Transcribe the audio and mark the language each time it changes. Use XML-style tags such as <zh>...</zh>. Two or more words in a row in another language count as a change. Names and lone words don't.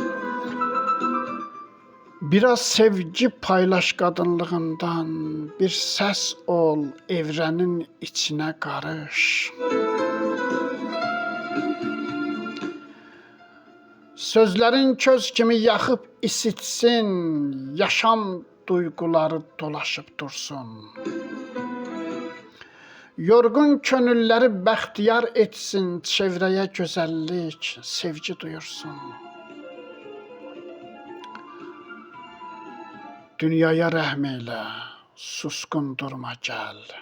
<tr>Biraz sevgi paylaş kadınlığından, bir ses ol, evrenin içine karış. Sözlerin</tr> <az>köz kimi yaxıb isitsin,</az> <tr>yaşam duyguları dolaşıp dursun.</tr> <az>Yorgun könülləri bəxtiyar etsin, çevrəyə gözəllik, sevgi duyursun. Dünyaya rəhm eylə, suskun durma gəl.</az>